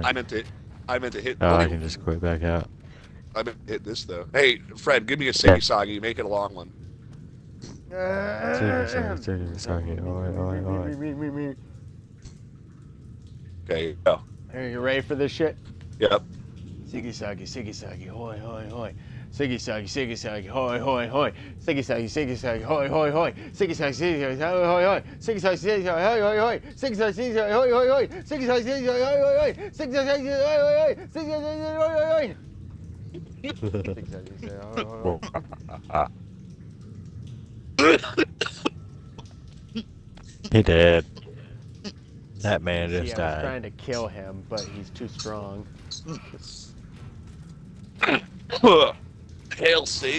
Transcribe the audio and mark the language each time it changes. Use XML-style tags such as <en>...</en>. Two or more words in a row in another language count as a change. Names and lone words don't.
<en>I meant to hit. Oh, okay. I can just quit back out. I meant to hit this though. Hey, Fred, give me a Siggy Soggy. Make it a long one. Sorry. Oi. Okay, go. Are you ready for this shit? Yep. Siggy saggy, hoy, hoy, hoy. Siggy saggy, hoy, hoy, hoy. Siggy saggy, hoy, hoy, hoy. Siggy saggy, hoy, hoy, hoy. Siggy saggy, hoy, hoy, hoy. Siggy saggy, hoy, hoy, hoy. Siggy saggy, hoy, hoy, hoy. Siggy saggy, hoy, hoy, hoy. Siggy saggy, hoy, hoy, hoy. He did. That man just I was died. trying to kill him, but he's too strong. Hail Satan.</en>